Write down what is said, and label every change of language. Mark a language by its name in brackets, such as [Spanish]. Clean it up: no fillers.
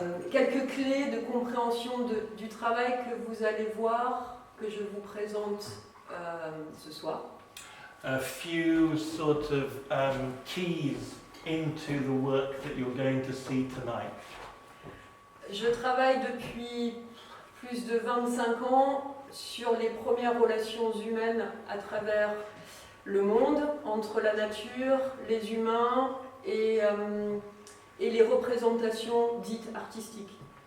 [French] Quelques clés de compréhension du travail que vous allez voir, que je vous présente ce soir. [English] A few sort of keys into the work that you're going to see tonight. [French] Je travaille depuis plus de 25 ans sur les premières relations humaines à travers le monde, entre la nature, les humains et les représentations dites artistiques.